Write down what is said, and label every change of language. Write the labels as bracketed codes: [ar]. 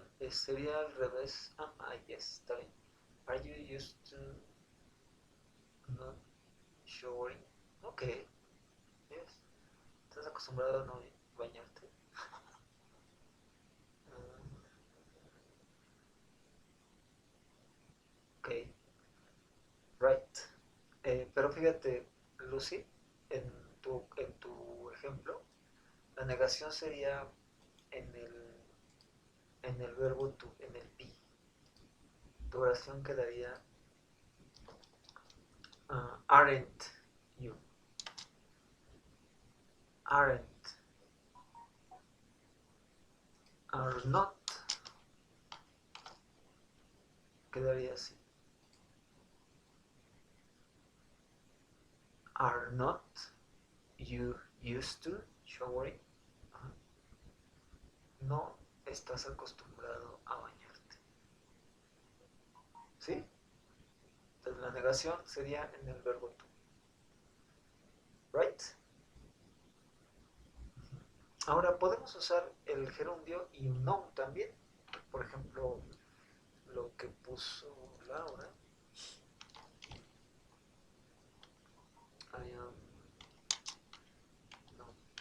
[es] Sería al revés. [en] Yes, [es] está bien. [en] Are you used to not showering? Ok, yes. [es] ¿Estás acostumbrado a no bañarte? Ok, right. Pero fíjate, Lucy, en tu ejemplo, la negación sería en el verbo to, en el be. Tu oración quedaría aren't you. [en] Aren't. Are not. [es] Quedaría así. [en] Are not you used to showering? [es] No estás acostumbrado a bañarte. ¿Sí? Entonces la negación sería en el verbo to. Right? Ahora podemos usar el gerundio y un noun también. Por ejemplo, lo que puso Laura. [en] I am not